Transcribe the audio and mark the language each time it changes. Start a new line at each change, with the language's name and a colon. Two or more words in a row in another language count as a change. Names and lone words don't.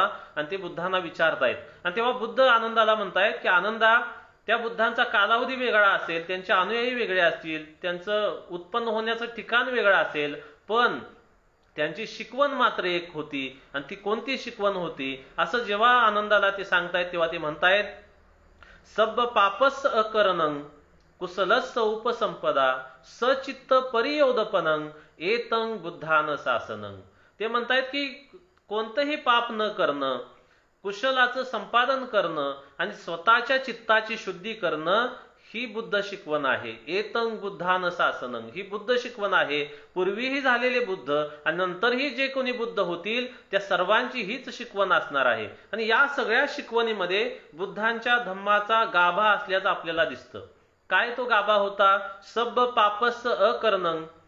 Marathi: आणि ते बुद्धांना विचारतायत. आणि तेव्हा बुद्ध आनंदाला म्हणतायत की आनंदा, त्या बुद्धांचा कालावधी वेगळा असेल, त्यांचे अनुयायी वेगळे असतील, त्यांचं उत्पन्न होण्याचं ठिकाण वेगळं असेल, पण त्यांची शिकवण मात्र एक होती. आणि ती कोणती शिकवण होती, असं जेव्हा आनंदाला ते सांगतायत तेव्हा ते म्हणतायत,
Pali: सब पापस अकरणं कुशलस्स उपसंपदा सचित्त परियोदपनं एतं बुद्धान शासनं.
Marathi: ते म्हणतायत की कोणतंही पाप न करणं, कुशलाचं संपादन करणं आणि स्वतःच्या चित्ताची शुद्धी करणं, ही बुद्ध शिकवण आहे.
Pali: एतं बुद्धान शासनं,
Marathi: ही बुद्ध शिकवण आहे. पूर्वीही झालेले बुद्ध आणि नंतरही जे कोणी बुद्ध होतील त्या सर्वांची हीच शिकवण असणार आहे. आणि या सगळ्या शिकवणीमध्ये बुद्धांच्या धम्माचा गाभा असल्याचं आपल्याला दिसतं. काय तो गाभा होता?
Pali: सब पापस अकरणं.